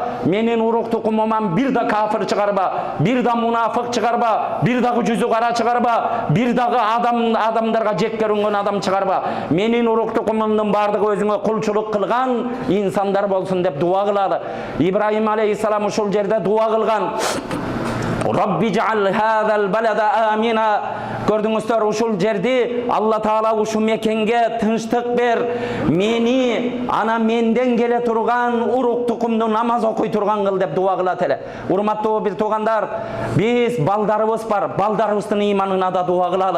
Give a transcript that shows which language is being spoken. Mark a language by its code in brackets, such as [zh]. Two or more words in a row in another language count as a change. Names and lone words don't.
[ky] Менин урук тукумуман бир да кафир чыгарба, бир да мунафык чыгарба, бир дагы жүзү кара чыгарба, бир дагы адамдарга жек көрүнгөн адам чыгарба. Менин урук тукумумдун бардыгы өзүңө кулчулук кылган инсандар болсун деп дуа кылалы. Ибрахим алейхиссалам ушул жерде дуа кылган. [ar] رب اجعل هذا البلد آمنا. [ky] Gördüңүздөр, ушул жерди Алла Таала ушу мекенге тынчтык бер. Мени ана менден келе турган урук тукумду намаз окуй турган кыл деп дуа кылат эле. Урматтуу бир туугандар, биз балдарыбыз бар, балдарыбыздын ыйманына да дуа кылалы.